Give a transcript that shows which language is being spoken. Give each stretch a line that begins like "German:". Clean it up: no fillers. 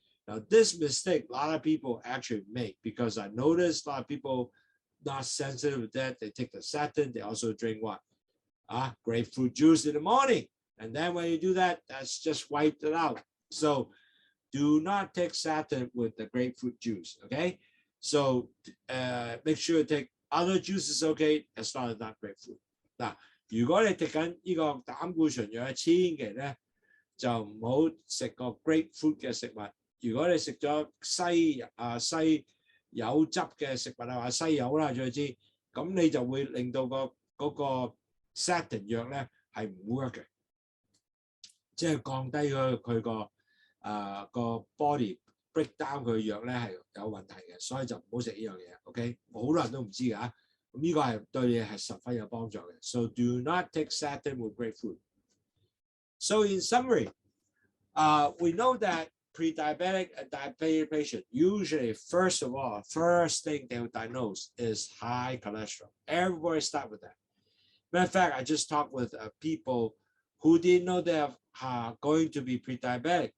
English: Now, this mistake a lot of people actually make because I noticed a lot of people not sensitive to that. They take the statin. They also drink what? Grapefruit juice in the morning. And then when you do that, that's just wiped it out. So do not take statin with the grapefruit juice, okay? So make sure you take other juices, okay, as long as not grapefruit.
Cantonese: 嗱，如果你食緊呢個膽固醇藥，千祈咧就唔好食個 grapefruit 嘅食物。如果你食咗西柚汁嘅食物啊，或西柚啦，最知，咁你就會令到嗰個 statin 藥咧係唔 work 嘅，即係降低佢個
English: body break down
Cantonese: 佢藥咧係有問題嘅，所以就唔好食呢樣嘢。 OK， 好多人都唔知㗎，咁呢個係對你係十分有幫助嘅。
English: So do not take statin with grapefruit. So in summary, we know that pre-diabetic and diabetic patient usually, first thing they will diagnose is high cholesterol. Everybody start with that. Matter of fact, I just talked with people who didn't know they are going to be pre-diabetic.